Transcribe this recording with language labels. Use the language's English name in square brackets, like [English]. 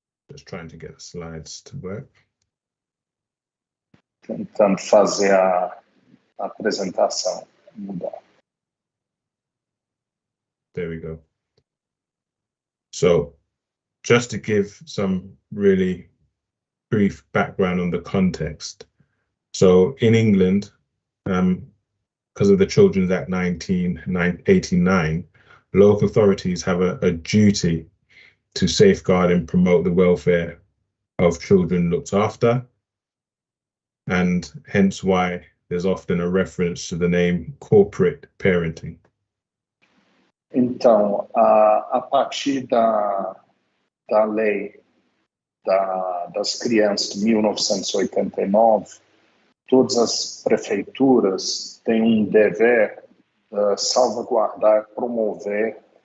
[English] Just trying to get the slides to work. [Portuguese] Tentando fazer a apresentação mudar. [English] There we go. So just to give some really brief background on the context. So in England, because of the Children's Act 1989, local authorities have a duty to safeguard and promote the welfare of children looked after, and hence why there's often a reference to the name corporate parenting. [Portuguese] Então, a partir da lei das crianças de 1989, todas as prefeituras têm um dever de salvaguardar, promover